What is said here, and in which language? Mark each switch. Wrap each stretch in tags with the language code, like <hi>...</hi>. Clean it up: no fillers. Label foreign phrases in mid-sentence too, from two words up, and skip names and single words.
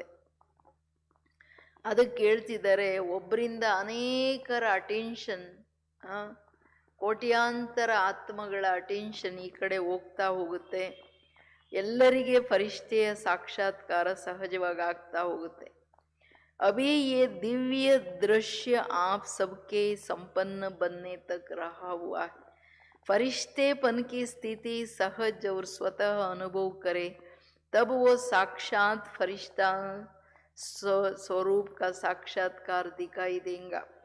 <kn>ಅದಕ್ಕೆ ಹೇಳ್ತಿದ್ದಾರೆ, ಒಬ್ಬರಿಂದ ಅನೇಕರ ಅಟೆನ್ಷನ್, ಕೋಟ್ಯಾಂತರ ಆತ್ಮಗಳ ಅಟೆನ್ಷನ್ ಈ ಕಡೆ ಹೋಗ್ತಾ ಹೋಗುತ್ತೆ. ಎಲ್ಲರಿಗೆ ಫರಿಷ್ಠೆಯ ಸಾಕ್ಷಾತ್ಕಾರ ಸಹಜವಾಗಿ ಆಗ್ತಾ ಹೋಗುತ್ತೆ.</kn> <hi>अभी ये दिव्य दृश्य आप सबके संपन्न बनने तक रहा हुआ है. फरिश्तेपन की स्थिति सहज और स्वतः अनुभव करे. तब वो साक्षात फरिश्ता स्वरूप का साक्षात्कार दिखाई देगा।</hi>